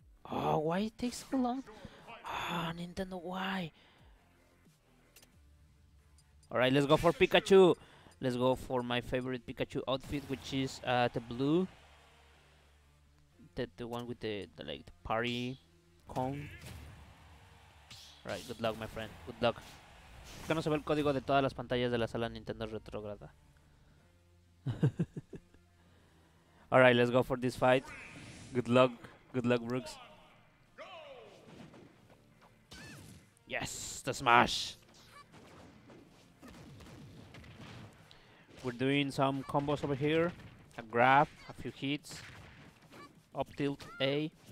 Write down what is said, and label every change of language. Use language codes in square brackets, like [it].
[en] Oh, why it takes so long? Ah, Nintendo, why? Alright, let's go for Pikachu. Let's go for my favorite Pikachu outfit, which is the blue. The one with the like the party cone. Right, good luck, my friend. Good luck. [es] ¿Por qué no se ve el código de todas las pantallas de la sala Nintendo Retrograda? [en] Alright, let's go for this fight. Good luck. Good luck, Brooks. Yes, the smash. We're doing some combos over here. A grab, a few hits. Up tilt A.